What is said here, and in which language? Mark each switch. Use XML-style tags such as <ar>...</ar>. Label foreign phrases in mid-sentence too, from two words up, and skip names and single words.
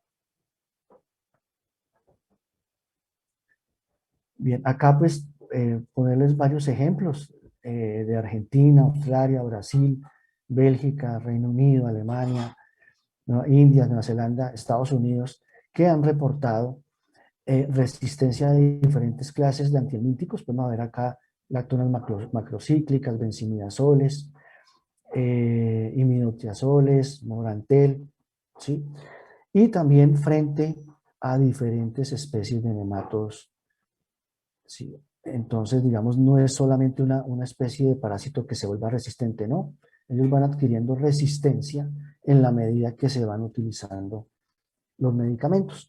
<es>Bien, acá pues ponerles varios ejemplos de Argentina, Australia, Brasil, Bélgica, Reino Unido, Alemania, India, Nueva Zelanda, Estados Unidos, que han reportado resistencia de diferentes clases de antihelmínticos. Podemos ver acá lactonas macrocíclicas, benzimidazoles, iminotiazoles, morantel, ¿sí? Y también frente a diferentes especies de nematodos, ¿sí? Entonces, digamos, no es solamente una especie de parásito que se vuelva resistente, no. Ellos van adquiriendo resistencia en la medida que se van utilizando los medicamentos.</es>